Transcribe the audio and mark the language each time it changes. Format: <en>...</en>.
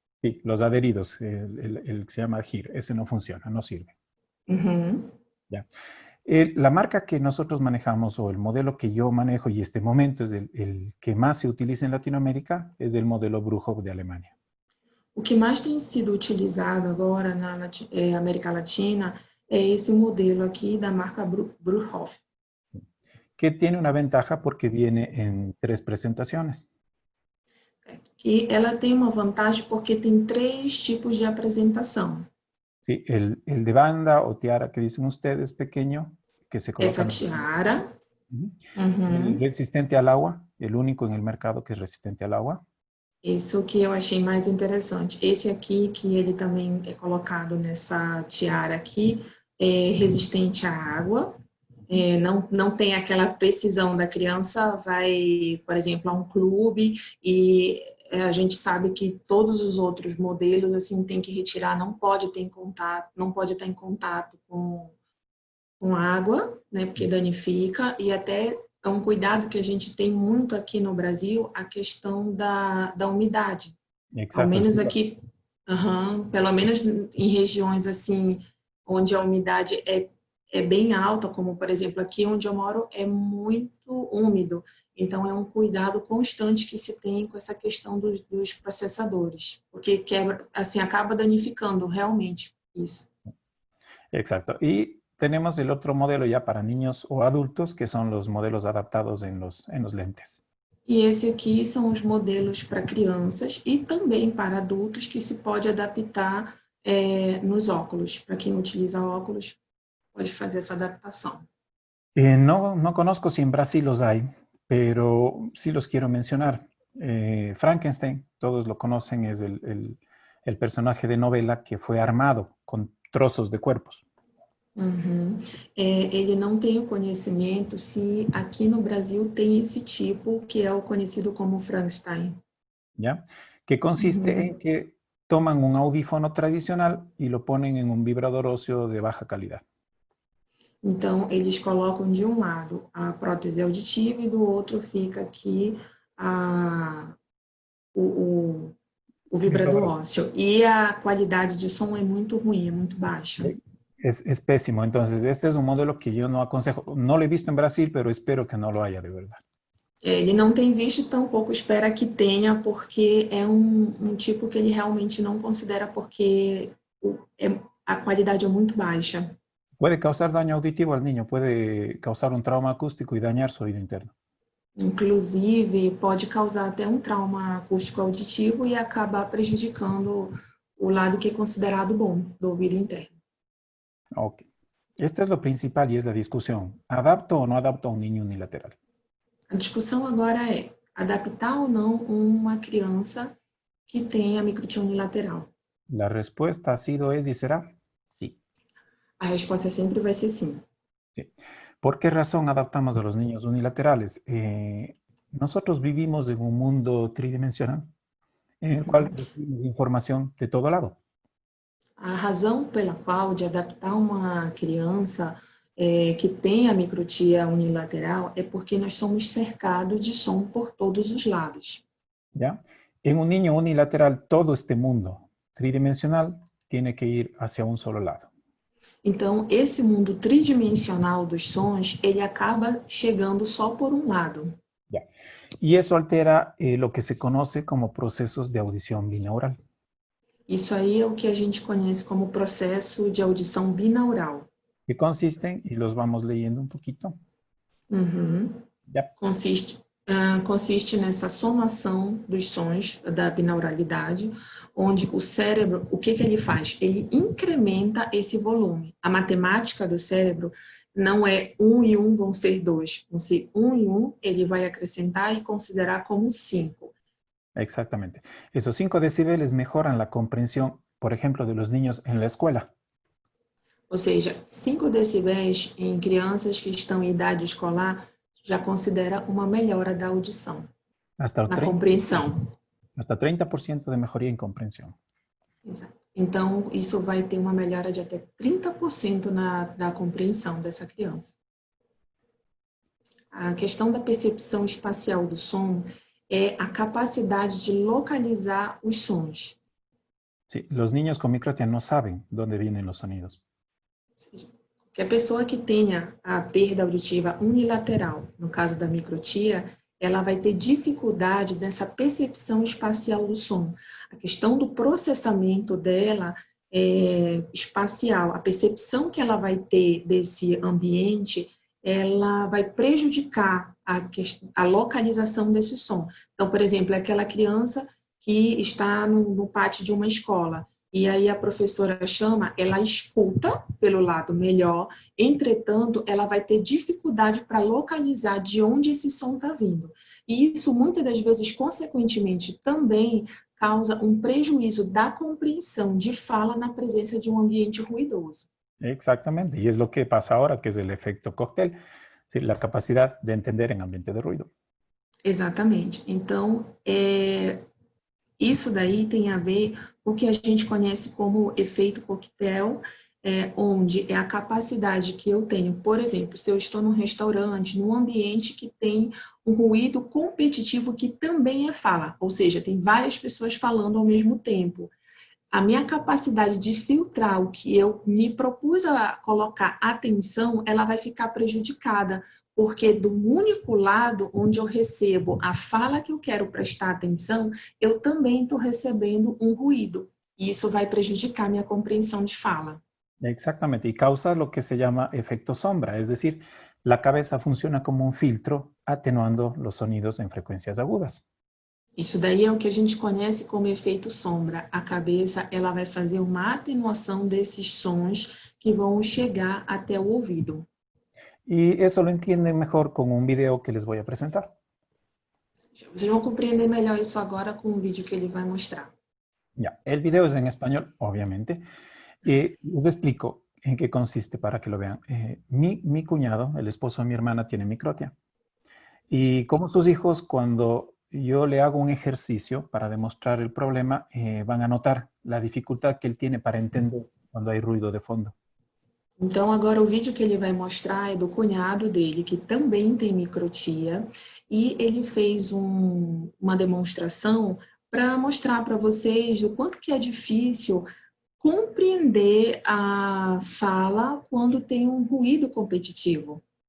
<es>Sí, los adheridos, el que se llama GIR, ese no funciona, no sirve. Ya. La marca que nosotros manejamos o el modelo que yo manejo y este momento es el que más se utiliza en Latinoamérica es el modelo Bruchhoff de Alemania.</es> <pt>O que mais tem sido utilizado agora na América Latina é esse modelo aqui da marca Bruchhoff.</pt> <es>Que tiene una ventaja porque viene en 3 presentaciones.</es> <pt>E ela tem uma vantagem porque tem 3 tipos de apresentação.</pt> <es>Sí, el de banda o tiara que dicen ustedes, pequeño, que se coloca.</es> <pt>Essa tiara.</pt> <es>El resistente al agua, el único en el mercado que es resistente al agua.</es> <pt>Isso que eu achei mais interessante. Esse aqui, que ele também é colocado nessa tiara aqui, é resistente à água. Não tem aquela precisão da criança, vai, por exemplo, a um clube e a gente sabe que todos os outros modelos assim tem que retirar, não pode estar em contato com água, né, porque danifica, e até é um cuidado que a gente tem muito aqui no Brasil, a questão da umidade.</pt> <es>Exacto.</es> <pt>Ao menos aqui, pelo menos em regiões assim onde a umidade é bem alta, como por exemplo aqui onde eu moro é muito úmido. Então é um cuidado constante que se tem com essa questão dos processadores, porque acaba danificando realmente isso.</pt> <es>Exacto. Y tenemos el otro modelo ya para niños o adultos, que son los modelos adaptados en los lentes.</es> <pt>E esse aqui são os modelos para crianças e também para adultos que se pode adaptar nos óculos. Para quem utiliza óculos, pode fazer essa adaptação.</pt> <es>No conozco si en Brasil los hay, pero sí los quiero mencionar. Frankenstein, todos lo conocen, es el personaje de novela que fue armado con trozos de cuerpos.</es> <pt>Ele não tem o conhecimento se aqui no Brasil tem esse tipo que é o conhecido como Frankenstein.</pt> <es>¿Ya? Que consiste en que toman un audífono tradicional y lo ponen en un vibrador óseo de baja calidad.</es> <pt>Então, eles colocam de um lado a prótese auditiva e do outro fica aqui o vibrador ósseo. E a qualidade de som é muito ruim, é muito baixa.</pt> <es>Es pésimo. Entonces, este es un modelo que yo no aconsejo. No lo he visto en Brasil, pero espero que no lo haya de verdad.</es> <pt>Ele não tem visto, tampouco espera que tenha, porque é um tipo que ele realmente não considera, porque a qualidade é muito baixa.</pt> <es>Puede causar daño auditivo al niño, puede causar un trauma acústico y dañar su oído interno.</es> <pt>Inclusive, pode causar até um trauma acústico auditivo e acabar prejudicando o lado que é considerado bom do ouvido interno. Ok.</pt> <es>Este es lo principal y es la discusión. ¿Adapto o no adapto a un niño unilateral?</es> <pt>A discussão agora é adaptar ou não uma criança que tenha microtia unilateral.</pt> <es>La respuesta ha sido, es y será sí.</es> <pt>A resposta sempre vai ser sim.</pt> <es>Sí. ¿Por qué razón adaptamos a los niños unilaterales? Nosotros vivimos en un mundo tridimensional en el cual recibimos información de todo lado.</es> <pt>A razão pela qual de adaptar uma criança que tenha microtia unilateral é porque nós somos cercados de som por todos os lados.</pt> <es>¿Ya? En un niño unilateral, todo este mundo tridimensional tiene que ir hacia un solo lado.</es> <pt>Então, esse mundo tridimensional dos sons, ele acaba chegando só por um lado.</pt> <es>¿Ya? Y eso altera lo que se conoce como procesos de audición binaural.</es> <pt>Isso aí é o que a gente conhece como processo de audição binaural.</pt> <es>Que consisten, y los vamos leyendo un poquito. ¿Ya?</es> <pt>Consiste nessa somação dos sons da binauralidade, onde o cérebro, o que ele faz? Ele incrementa esse volume. A matemática do cérebro não é 1 e 1 vão ser 2, vão ser 1 e 1, ele vai acrescentar e considerar como 5.</pt> <es>Exactamente. Esos 5 decibeles mejoran la comprensión, por ejemplo, de los niños en la escuela.</es> <pt>Ou seja, 5 decibéis em crianças que estão em idade escolar já considera uma melhora da audição,</pt> <es>Hasta</es> <pt>na compreensão.</pt> <es>Hasta 30% de mejoría en comprensión.</es> <pt>Exato. Então, isso vai ter uma melhora de até 30% da compreensão dessa criança. A questão da percepção espacial do som é a capacidade de localizar os sons.</pt> <es>Sí, los niños con microtia no saben dónde vienen los sonidos.</es> <pt>Ou seja, que a pessoa que tenha a perda auditiva unilateral, no caso da microtia, ela vai ter dificuldade nessa percepção espacial do som. A questão do processamento dela é espacial, a percepção que ela vai ter desse ambiente, ela vai prejudicar a localização desse som. Então, por exemplo, é aquela criança que está no pátio de uma escola, e aí a professora chama, ela escuta pelo lado melhor, entretanto, ela vai ter dificuldade para localizar de onde esse som está vindo. E isso, muitas das vezes, consequentemente, também causa um prejuízo da compreensão de fala na presença de um ambiente ruidoso.</pt> <es>Exactamente, y es lo que pasa ahora, que es el efecto cóctel, ¿sí? La capacidad de entender en ambiente de ruido.</es> <pt>Exatamente. Então, isso daí tem a ver com o que a gente conhece como efeito coquetel, onde é a capacidade que eu tenho, por exemplo, se eu estou num restaurante, num ambiente que tem um ruído competitivo que também é fala, ou seja, tem várias pessoas falando ao mesmo tempo. A minha capacidade de filtrar o que eu me propus a colocar atenção, ela vai ficar prejudicada, porque do único lado onde eu recebo a fala que eu quero prestar atenção, eu também estou recebendo um ruído. E isso vai prejudicar minha compreensão de fala.</pt> <es>Exactamente, y causa lo que se llama efecto sombra, es decir, la cabeza funciona como un filtro atenuando los sonidos en frecuencias agudas.</es> <pt>Isso daí é o que a gente conhece como efeito sombra. A cabeça, ela vai fazer uma atenuação desses sons que vão chegar até o ouvido.</pt> <es>Y eso lo entienden mejor con un video que les voy a presentar.</es> <pt>Vocês vão compreender melhor isso agora com o vídeo que ele vai mostrar.</pt> <es>Ya, el video es en español, obviamente. Les explico en qué consiste para que lo vean. Mi cuñado, el esposo de mi hermana, tiene microtia. Y como sus hijos, cuando yo le hago un ejercicio para demostrar el problema, van a notar la dificultad que él tiene para entender cuando hay ruido de fondo.</es> <pt>Então, agora o vídeo que ele vai mostrar é do cunhado dele, que também tem microtia, e ele fez uma demonstração para mostrar para vocês o quanto que é difícil compreender a fala quando tem um ruído competitivo.</pt>